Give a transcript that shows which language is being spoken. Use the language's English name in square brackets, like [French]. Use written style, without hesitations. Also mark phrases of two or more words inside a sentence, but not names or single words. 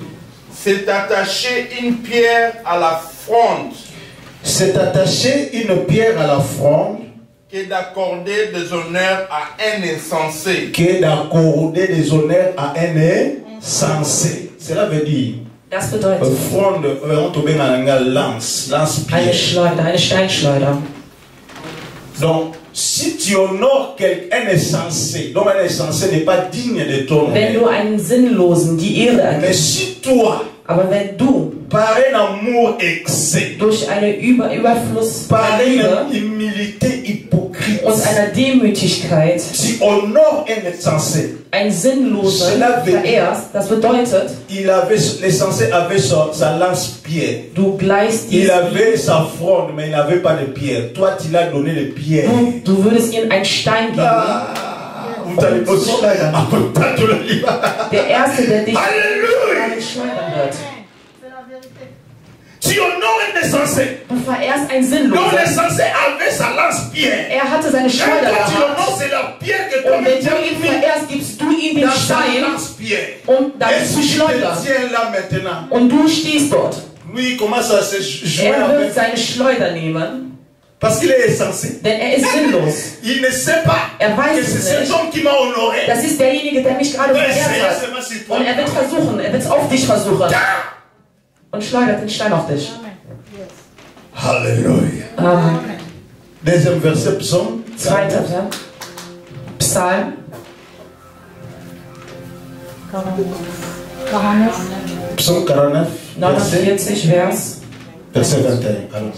[French] C'est attacher une pierre à la fronde. C'est attacher une pierre à la fronde. Que d'accorder des honneurs à un insensé. Que d'accorder des honneurs à un insensé. Cela veut dire. [German] Das bedeutet. [French] Fronde, on te met en lance pierre. [German] Eine Schleuder, eine Steinschleuder. [French] Donc, si tu honores quelqu'un insensé, donc un insensé n'est pas digne de ton honneur. [German] Wenn du einen Sinnlosen die Ehre ergibst. [French] Mais si toi, [German] aber wenn du [French] par un amour excès, [German] durch einen Überfluss [French] par une humilité hypocrite, [German] und einer Demütigkeit, [French] tu honores un insensé, [German] ein Sinnloser verehrst, das bedeutet, [French] l'insensé avait sa lance-pierre. [German] Du gleichst [French] il avait sa fronde, mais il n'avait pas de pierre. Toi, tu l'as donné les pierres. [German] Du würdest ihm einen Stein geben. Der Erste, der dich schleudern wird. [French] Tu honores un insensé. [German] Du verehrst einen Sinnlosen. [French] Donc l'insensé avait sa lance-pierre. [German] Er hatte seine Schleuder gehabt. Und wenn du ihn verehrst, gibst du ihm den Stein, um das zu schleudern. Und du stehst dort. Er wird seine Schleuder nehmen. [French] Parce qu'il est insensé. [German] Denn ist sinnlos. [French] Il ne sait pas [German] Weiß [French] que c'est cet homme qui m'a honoré. [German] Das ist derjenige, der mich gerade verehrt hat. Und wird versuchen, wird es auf dich versuchen. Und schleudert den Stein auf dich. Halleluja. Amen. [French] Deuxième verset, Psaume. [German] Zweiter Psalm. 49. [French] Psaume 49. [German] 49 Vers. [French] Verset 21. Allons-y.